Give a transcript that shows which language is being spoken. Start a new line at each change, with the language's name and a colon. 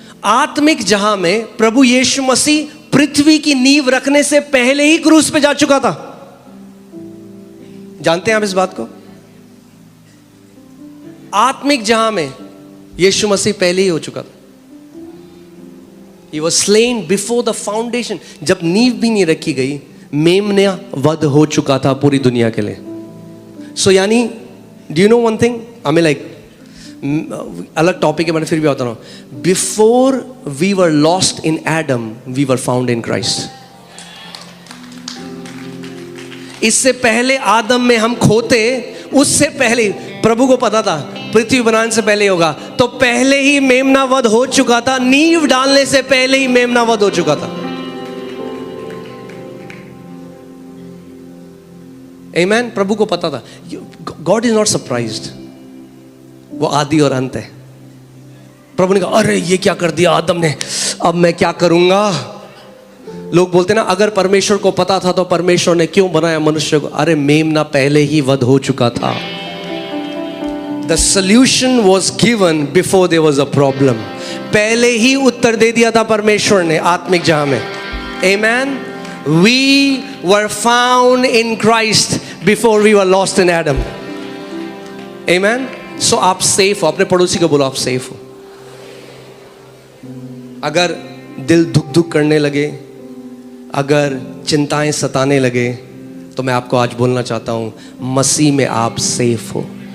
Hindi: आत्मिक जहां में प्रभु यीशु मसीह पृथ्वी की नींव रखने से पहले ही क्रूस पे जा चुका था. जानते हैं आप इस बात को? आत्मिक जहां में यीशु मसीह पहले ही हो चुका था.
English: He was slain before the foundation.
Hindi: जब नींव भी नहीं रखी गई, मेमना वध हो चुका था पूरी दुनिया के लिए. सो यानी
English: do you know one thing? I mean like
Hindi: अलग टॉपिक है, मैंने फिर भी बता रहा हूं.
English: Before we were lost in Adam, we were found in Christ.
Hindi: इससे पहले आदम में हम खोते, उससे पहले प्रभु को पता था पृथ्वी बनाने से पहले होगा, तो पहले ही मेमना वध हो चुका था. नींव डालने से पहले ही मेमना वध हो चुका था. आमेन. प्रभु को पता था.
English: God is not surprised.
Hindi: वो आदि और अंत है. प्रभु ने कहा अरे ये क्या कर दिया आदम ने, अब मैं क्या करूंगा. लोग बोलते ना अगर परमेश्वर को पता था तो परमेश्वर ने क्यों बनाया मनुष्य को. अरे मेमना पहले ही वध हो चुका था.
English: The solution was given before there was a problem.
Hindi: पहले ही उत्तर दे दिया था परमेश्वर ने आत्मिक जहां में.
English: Amen. We were found in Christ before we were lost in Adam. Amen. So
Hindi: आप सेफ हो. अपने पड़ोसी को बोलो आप सेफ हो. अगर दिल धुक धुक करने लगे, अगर चिंताएं सताने लगे, तो मैं आपको आज बोलना चाहता हूं मसीह में आप सेफ हो.